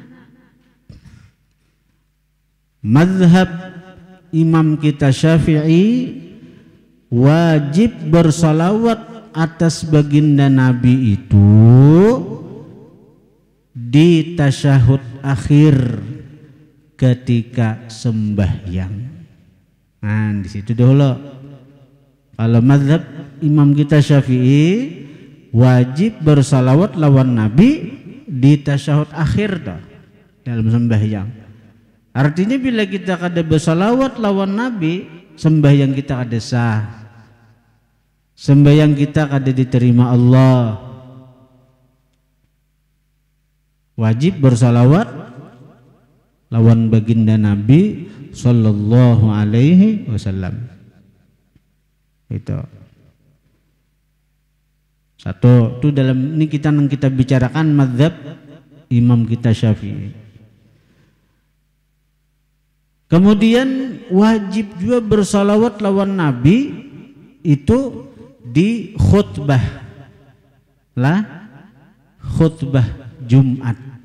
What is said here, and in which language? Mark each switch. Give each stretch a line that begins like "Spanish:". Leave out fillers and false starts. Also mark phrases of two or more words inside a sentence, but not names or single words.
Indonesian: Mazhab Imam kita Syafi'i, wajib bersalawat atas baginda Nabi itu di tasyahud akhir ketika sembahyang. Nah, di situ dulu.
Banjar: Kalau mazhab Imam kita Syafi'i, wajib bersalawat lawan Nabi di tasyahud akhir dah, dalam sembahyang. Artinya bila kita kada bersalawat lawan Nabi, sembahyang kita kada sah, sembahyang kita kada diterima Allah. Wajib bersalawat lawan baginda Nabi
Arabic: sallallahu alaihi wasallam.
Indonesian: Itu satu. Itu dalam ini kita bicarakan mazhab Imam kita Syafi'i.
Banjar: Kemudian wajib juga bersalawat lawan Nabi itu di khutbah Jumat.